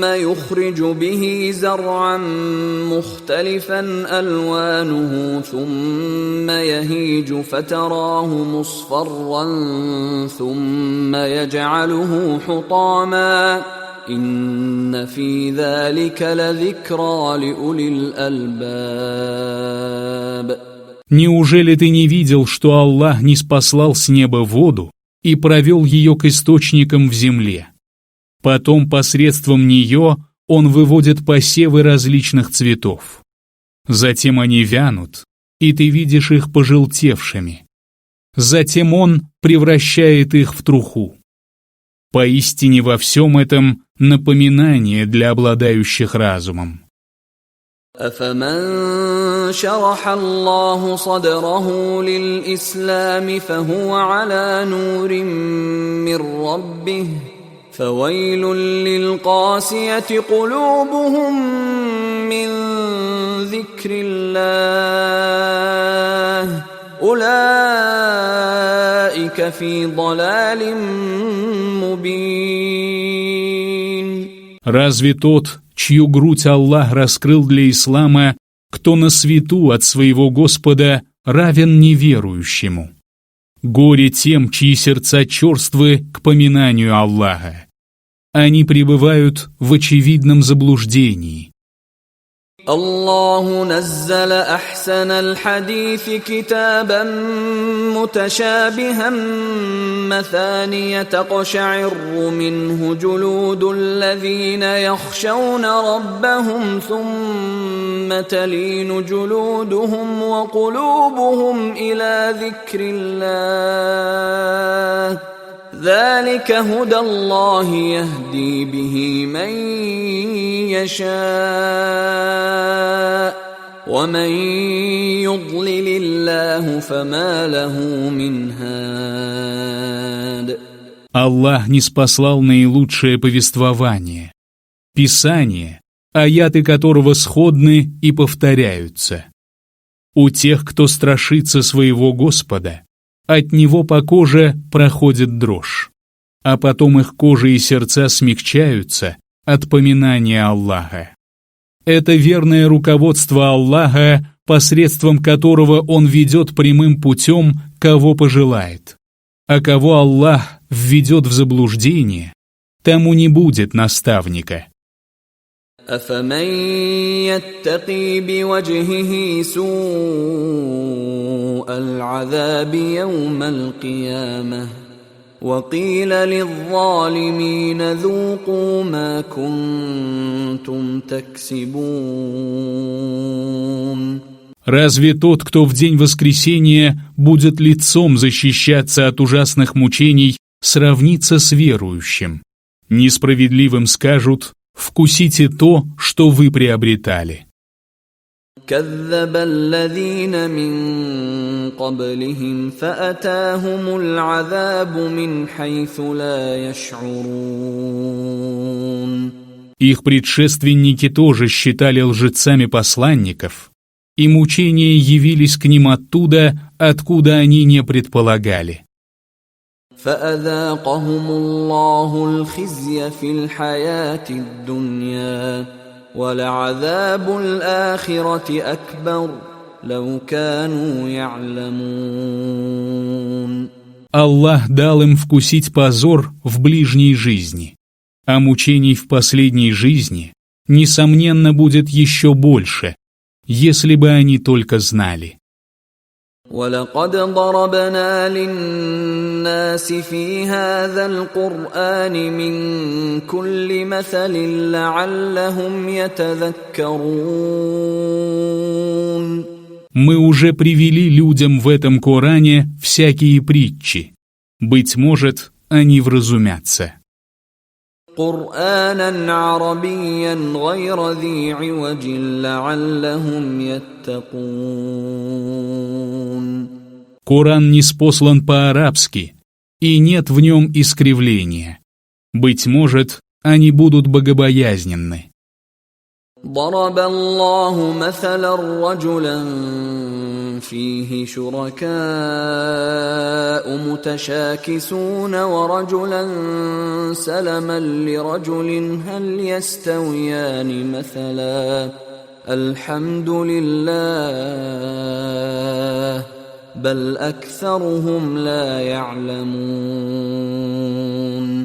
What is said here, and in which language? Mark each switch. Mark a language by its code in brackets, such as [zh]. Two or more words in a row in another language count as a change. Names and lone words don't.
[ar] يخرج به زرعا مختلفا ألوانه ثم يهيج فتراه مصفرا ثم يجعله حطاما إن في ذلك لذكرى لأولي الألباب. [ru] Неужели ты не видел, что Аллах ниспослал с неба воду и провел ее к источникам в земле? Потом посредством нее Он выводит посевы различных цветов. Затем они вянут, и ты видишь их пожелтевшими. Затем Он превращает их в труху. Поистине во всем этом напоминание для обладающих разумом. [ar] أفمن شرح الله صدره للإسلام فهو على نور من ربه فويل للقاسية قلوبهم من ذكر الله أولئك في ضلال مبين. [ru] Разве тот, чью грудь Аллах раскрыл для ислама, кто на свету от своего Господа, равен неверующему? Горе тем, чьи сердца черствы к поминанию Аллаха. Они пребывают в очевидном заблуждении. [ar] الله نزل أحسن الحديث كتابا متشابها مثانية تقشعر منه جلود الذين يخشون ربهم ثم تلين جلودهم وقلوبهم إلى ذكر الله ذلك هدى الله يهدي به من يشاء ومن يضلل الله فما له من هاد. [ru] Аллах ниспослал наилучшее повествование, Писание, аяты которого сходны и повторяются. У тех, кто страшится своего Господа, от него по коже проходит дрожь, а потом их кожа и сердца смягчаются от поминания Аллаха. Это верное руководство Аллаха, посредством которого Он ведет прямым путем, кого пожелает. А кого Аллах введет в заблуждение, тому не будет наставника. [ar] أفمن يتقي بوجهه سوء العذاب يوم القيامة وقيل للظالمين ذوقوا ما كنتم تكسبون. [ru] Разве тот, кто в день воскресения будет лицом защищаться от ужасных мучений, сравнится с верующим? Несправедливым скажут: «Вкусите то, что вы приобретали». [ar] كذب الذين من قبلهم فأتاهم العذاب من حيث لا يشعرون. [ru] Их предшественники тоже считали лжецами посланников, и мучения явились к ним оттуда, откуда они не предполагали. [ar] فأذاقهم الله الخزي في الحياة الدنيا ولعذاب الآخرة أكبر لو كانوا يعلمون. [ru] Аллах дал им вкусить позор в ближней жизни, а мучений в последней жизни, несомненно, будет еще больше, если бы они только знали. [ar] ولقد ضربنا للناس في هذا القرآن من كل مثل لعلهم يتذكرون. [ru] Мы уже привели людям в этом Коране всякие притчи. Быть может, они вразумятся. [ar] قرآنا عربيا غير ذي عوج لعلهم يتقون. [ru] Коран ниспослан по-арабски, и нет в нем искривления. Быть может, они будут богобоязненны. [ar] ضرب الله مثلا رجلا فيه شركاء متشاكسون ورجلا سلما لرجل هل يستويان مثلا الحمد لله بل أكثرهم لا يعلمون.